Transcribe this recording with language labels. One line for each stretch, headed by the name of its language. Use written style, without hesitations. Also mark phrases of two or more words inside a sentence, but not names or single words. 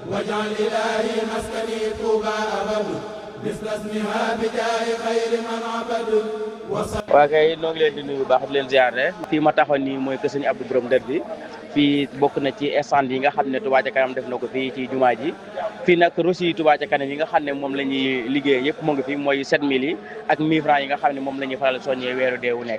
Arabic: واجعل إلهي مسكني طوبى أبد مثل اسمها بجاه خير من عبد.
Wolof: waa kay noo ngi leen di nuyu bu baax di leen ziare fii ma taxoon nii mooy kër Sëñ Abdou Borom Dër bi fii bokk na ci stand yi nga xam ne Touba ca kanam def na ko fii ci jumaa ji fii nag reçu yi Touba ca kanam yi nga xam ne moom la ñuy liggéey yëpp mu ngi fi mooy 7000 yi ak 1000 francs yi nga xam ne moom la ñuy faral soññee weeru deewu nekk.